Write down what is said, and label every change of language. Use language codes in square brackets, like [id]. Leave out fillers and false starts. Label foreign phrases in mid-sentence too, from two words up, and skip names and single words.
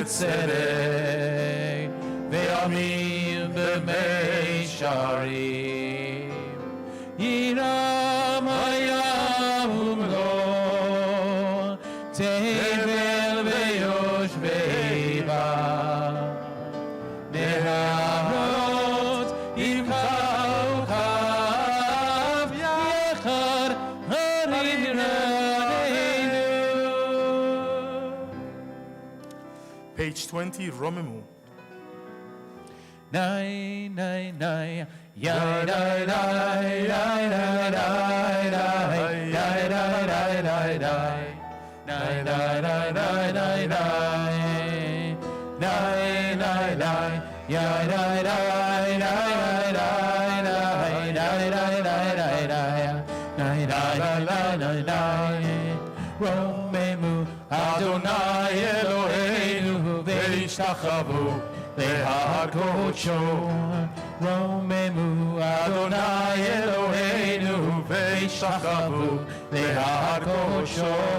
[he] בצדק ועמים במישרים ירם הים ומלוא תבל ויושבי בה נהרות ינחל וכף יחד הרים ירננו. [en] Page 20, רוממו. Nay, nay, nay, yai, day, day, day, day, day, day, yai, day, day, day, day, nay, day, day, day, day, day, nay, nay, nay, yai, day, day, day, day, day, day, day, day, day, day, nay, day, day, day, day, [he] רוממו אדוני אלוהינו והשתחוו להר קודשו רוממו אדוני אלוהינו והשתחוו להר קודשו